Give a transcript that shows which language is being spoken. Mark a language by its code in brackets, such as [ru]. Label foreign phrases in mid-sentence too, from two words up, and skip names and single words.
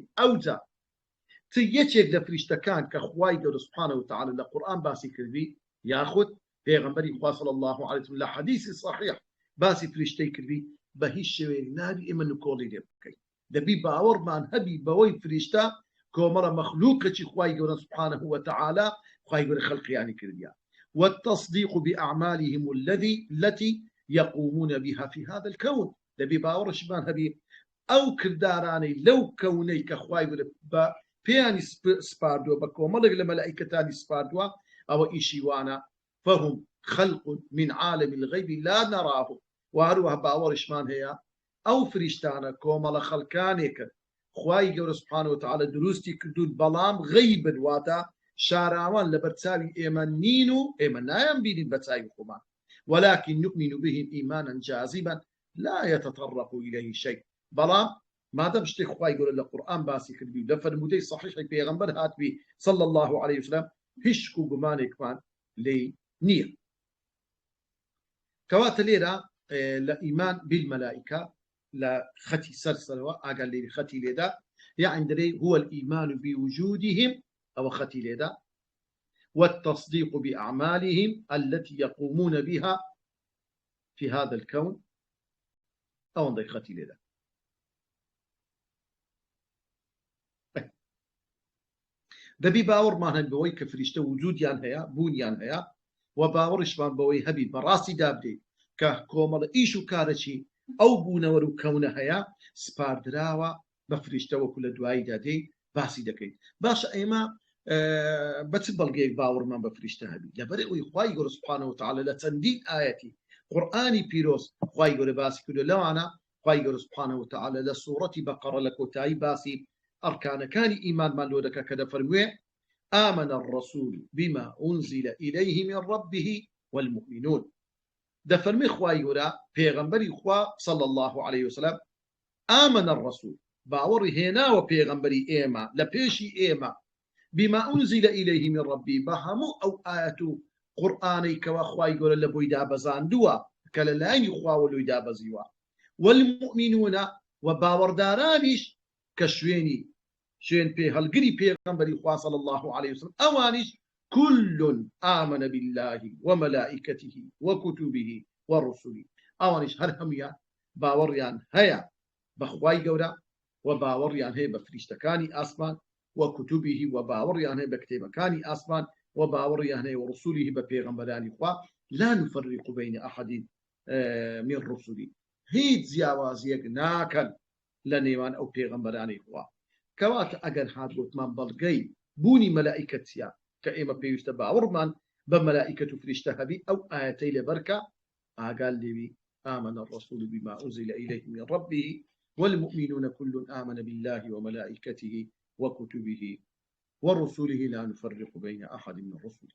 [ckb] ئەوجا یەکێک لە فریشتەکان کە خوای گەورە [ar] سوبحانەهو وتەعالە [ckb] لە قورئان باسی کردی یاخود پێغەمبەری خوا [ar] صلی الله علیه وسلم [ckb] لە حەدیثی صحیح باسی فریشتەی کردی بە هیچ شێوەیەک نابی ئێمە نکۆڵی لێ بکەین. دەبی باوەڕمان هەبی بەوەی فریشتە کۆمەڵە مەخلووقێکی خوای گەورە [ar] سوبحانەهو وتەعالە [ckb] خوای گەورە خەڵقیانی کردیە. [ar] والتصديق بأعمالهم التي يقومون بها في هذا الكون. [ckb] دەبی باوەڕشمان هەبی ئەو کردارانەی لەو کەونەی کە خوای گەورە بە پێیانی سپاردووە بە کۆمەڵێک لە مەلائیکەتانی سپاردووە ئەوە ئیشی وانە [ar] فهم خلق من عالم الغيب لا نراه. [ckb] وهروها باوەڕشمان هەیە ئەو فریشتانە کۆمەڵە خەڵکانێکە خوای گەورە [ar] سوبحانەهو وتەعالە [ckb] دروستی کردوون بەڵام غەیبن واتە شاراوان لە بەرچاوی ئێمە نین و ئێمە نایان بینین بە چاوی خۆمان [ar] ولكن نؤمن بهم إيمانا جازما لا يتطرق إليه شيء. [ckb] بەڵام مادەم شتێک خوای گەورە لە قورئان باسی کردی لە فەرموودەی صحیحی پێغەمبەر هاتووی [ar] صلی الله عليه وسلم [ckb] هیچ شک و گومانێکمان لێ نییە. کەواتە لێرە لە [ar] ئیمان بالمەلائیکە [ckb] لە خەتی سەرسەرەوە ئاگال لێری خەتی لێدا [ar] يعني دري هو الإيمان بوجودهم أو [ckb] خەتی لێدا [ar] والتصديق بأعمالهم التي يقومون بها في هذا الكون أو عندي [ckb] خەتی لێدا. دەبی باوەڕمان هەن بەوەی کە فریشتە وجودیان هەیە بوونیان هەیە و باوەڕشمان بەوەی هەبی بەڕاستی دابدێ کە کۆمەڵە ئیش و کارەچی ئەو بوونەوە و کەونە هەیە سپاردراوە بە فریشتە وەکو لە دواییدا دێ باسی دەکەین. باشە ئێمە بە چ بەڵگەیەک باوەڕمان بە فریشتە هەبی؟ لەبەر ئەوەی خوای گەورە [ar] سوبحانەهو وتەعالە [ckb] لە چەندین ئایەتی قورئانی پیرۆز خوای گەورە باسی کردو لەوانە خوای گەورە [ar] سوبحانەهو وتەعالە [ckb] لە سوورەتی بەقەرە لە کۆتایی باسی ئەرکانەکانی ئیمانمان لۆ دەکا کە دەفەرموێ [ar] آمن الرسول بما أنزل إليه من ربه والمؤمنون. [ckb] دەفەرمێ خوای گەورە پێغەمبەری خوا [ar] صلی الله عليه وسلم آمن الرسول [ckb] باوەڕی هێناوە پێغەمبەری ئێمە لە پێشی ئێمە [ar] بما أنزل إليه من ربه [ckb] بە هەموو ئەو ئاەت و قورئانەی کەوا خوای گەورە لە بۆی دابەزاندووە کە لە لایەنی خواوە لۆی دابەزیوە والمؤمنون و باوەڕدارانیش کە شوێن پێ هەڵگری پێغەمبەری خوا [ar] صلی الله عليه وسلم [ckb] ئەوانیش [ar] كل آمن بالله وملائكته وكتبه ورسله. [ckb] ئەوانیش هەر هەمویان باوەڕیان هەیە بە خوای گەورە و باوەڕیان هەیە بە فریشتەکانی ئاسمان وكتبه و باوەڕیان هەیە بە کتێبەکانی ئاسمان و باوەڕیان هەیە ورسوله بە پێغەمبەرانی خوا [ar] لا نفرق بين أحد من رسله. [ckb] هیچ جیاوازیەک ناکەن لە نێوان ئەو پێغەمبەرانی خوا. کەواتە ئەگەر هات گوتمان بەڵگەی بوونی مەلائیکەتیە کە ئێمە پێویستە باوەڕمان بە مەلائیکەت و فریشتە هەبی ئەو ئاەتەی لەبەرکە ئاگال لێوی [ar] آمن الرسول بما أنزل إليه من ربه والمؤمنون كل آمن بالله وملائكته وكتبه ورسله لا نفرق بين أحد من رسله.